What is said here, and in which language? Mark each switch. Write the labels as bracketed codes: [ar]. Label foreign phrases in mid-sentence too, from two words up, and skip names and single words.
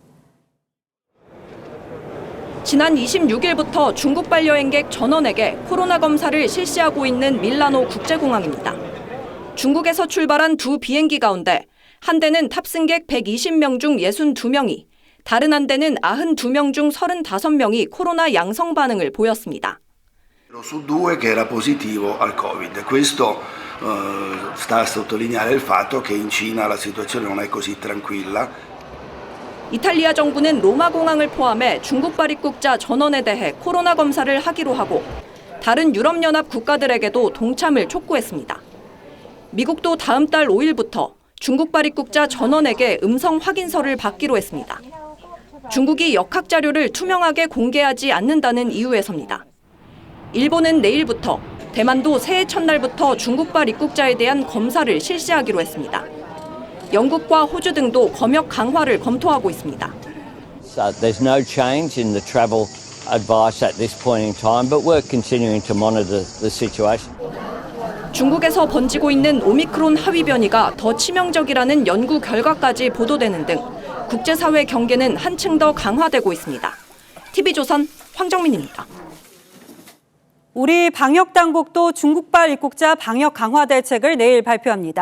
[ko] 지난 26일부터 중국발 여행객 전원에게 코로나 검사를 실시하고 있는 밀라노 국제공항입니다. 중국에서 출발한 두 비행기 가운데 한 대는 탑승객 120명 중 62명이, 다른 한 대는 92명 중 35명이 코로나 양성 반응을 보였습니다. [it] Su due che era positivo al Covid. Questo sta a sottolineare il fatto che in Cina la situazione non è così tranquilla. [ko] 이탈리아 정부는 로마 공항을 포함해 중국발 입국자 전원에 대해 코로나 검사를 하기로 하고 다른 유럽연합 국가들에게도 동참을 촉구했습니다. 미국도 다음 달 5일부터 중국발 입국자 전원에게 음성 확인서를 받기로 했습니다. 중국이 역학 자료를 투명하게 공개하지 않는다는 이유에서입니다. 일본은 내일부터, 대만도 새해 첫날부터 중국발 입국자에 대한 검사를 실시하기로 했습니다. 영국과 호주 등도 검역 강화를 검토하고 있습니다. [en] There's no change in the travel advice at this point in time, but we're continuing to monitor the situation. [ko] 중국에서 번지고 있는 오미크론 하위 변이가 더 치명적이라는 연구 결과까지 보도되는 등 국제사회 경계는 한층 더 강화되고 있습니다. TV조선 황정민입니다. 우리 방역당국도 중국발 입국자 방역 강화 대책을 내일 발표합니다.